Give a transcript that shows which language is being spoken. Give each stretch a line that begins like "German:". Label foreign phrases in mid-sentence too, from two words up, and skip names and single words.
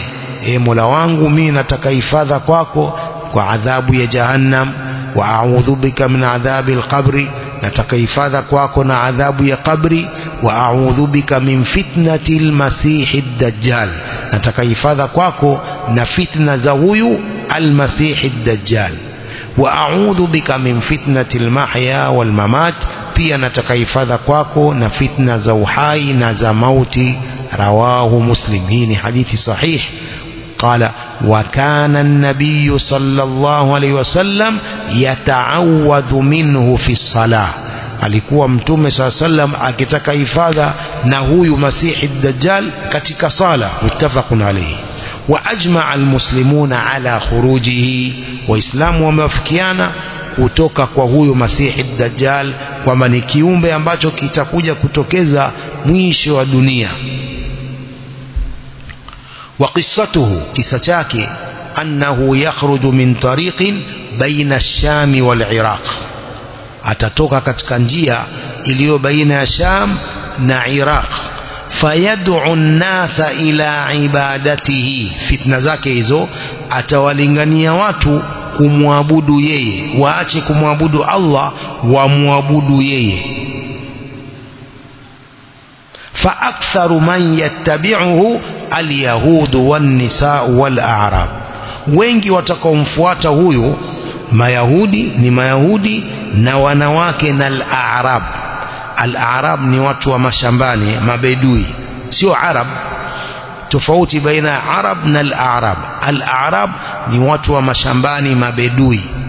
Swahili: Mola wangu, mimi nataka hifadha kwako kwa adhabu ya jahannam,
Arabic: وأعوذ بك من عذاب القبر,
Swahili: nataka hifadha kwako na adhabu ya qabri,
Arabic: وأعوذ بك من فتنة المسيح الدجال,
Swahili: nataka hifadha kwako na fitna za huyu
Arabic: المسيح الدجال, وأعوذ بك من فتنة المحيا والممات,
Swahili: pia nataka hifadha kwako na fitna za uhai na za mauti.
Arabic: رواه مسلم.
Swahili: hii ni hadithi sahih.
Arabic: قال وكان النبي صلى الله عليه وسلم يتعوذ منه في الصلاة.
Swahili: alikuwa Mtume
Arabic: صلى الله عليه وسلم
Swahili: akitaka hifadha na huyu masihi ad-dajjal katika sala.
Arabic: متفق عليه وأجمع المسلمون على خروجه,
Swahili: waislamu wamewafikiana kutoka kwa huyu masihi ad-dajjal kwamba ni kiumbe ambacho kitakuja kutokeza mwisho wa dunia.
Arabic: وقصته قصتك أنه يخرج من طريق بين الشام والعراق.
Swahili: atatoka katika njia iliyo baina ya Sham na Iraq,
Arabic: فيدعو الناس إلى عبادته.
Swahili: Fitna zake hizo, atawalingania watu kumwabudu yeye, waache kumwabudu Allah, wamwabudu yeye.
Arabic: فأكثر من يتبعه اليهود والنساء والأعراب,
Swahili: wengi watakaomfuata huyu Mayahudi ni Mayahudi na wanawake na al-a'rab. Al-a'rab ni watu wa mashambani, mabedui, sio Arab. Tofauti baina ya Arab na al-a'rab. Al-a'rab ni watu wa mashambani, mabedui.